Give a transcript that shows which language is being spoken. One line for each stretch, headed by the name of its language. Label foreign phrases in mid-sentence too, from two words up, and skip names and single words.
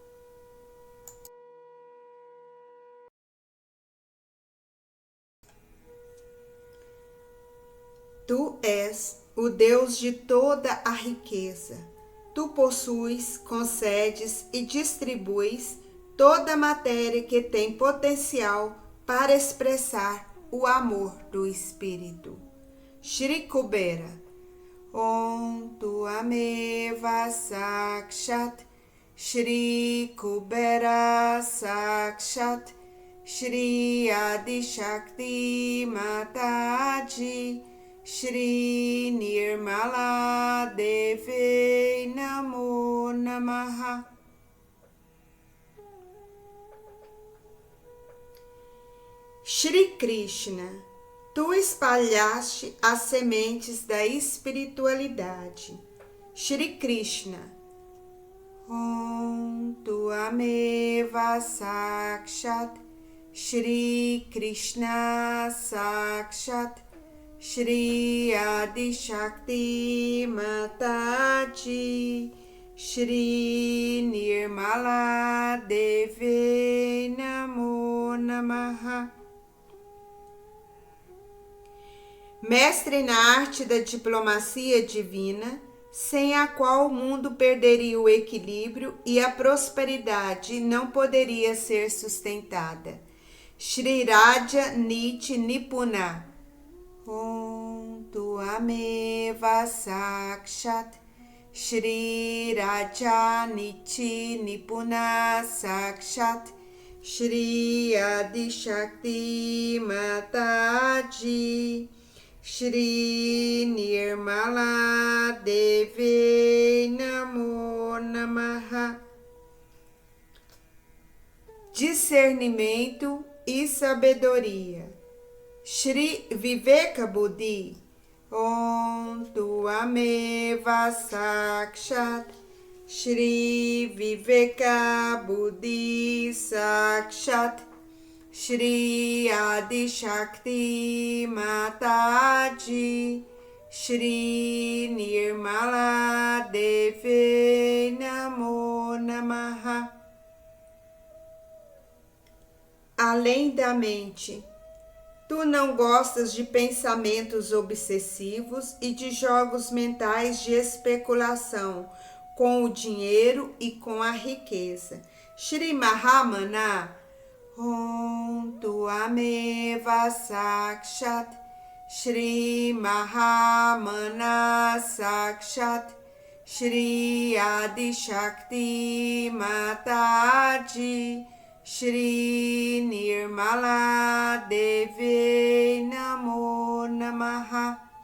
Portuguese: Tu és o Deus de toda a riqueza. Tu possuis, concedes e distribuis toda a matéria que tem potencial para expressar o amor do Espírito. Shri Kubera.
Sanskrit: ओम् त्वमेव साक्षात् श्री कुबेर साक्षात् श्री आदि शक्ति माताजी श्री निर्मला देवी नमो नमः.
Portuguese: Shri Krishna, tu espalhaste as sementes da espiritualidade.
Sanskrit: श्री कृष्ण ओम् त्वमेव साक्षात् श्री कृष्ण साक्षात् श्री आदि शक्ति माताजी श्री निर्मला देवी नमो नमः.
Portuguese: Mestre na arte da diplomacia divina, sem a qual o mundo perderia o equilíbrio e a prosperidade não poderia ser sustentada.
Sanskrit: श्री राज नीति निपुण ओम् त्वमेव साक्षात् श्री राज नीति निपुण साक्षात् श्री आदि शक्ति माताजी श्री निर्मला देवी नमो नमः.
Portuguese: Discernimento e sabedoria.
Sanskrit: श्री विवेक बुद्धि ओम् त्वमेव साक्षात् श्री विवेक बुद्धि साक्षात् श्री आदि शक्ति माताजी श्री निर्मला देवी नमो नमः.
Portuguese: Além da mente, tu não gostas de pensamentos obsessivos e de jogos mentais de especulação com o dinheiro e com a riqueza.
Sanskrit: श्री महामना ओम् त्वमेव साक्षात् श्री महामना साक्षात् श्री आदि शक्ति माताजी श्री निर्मला देवी नमो नमः.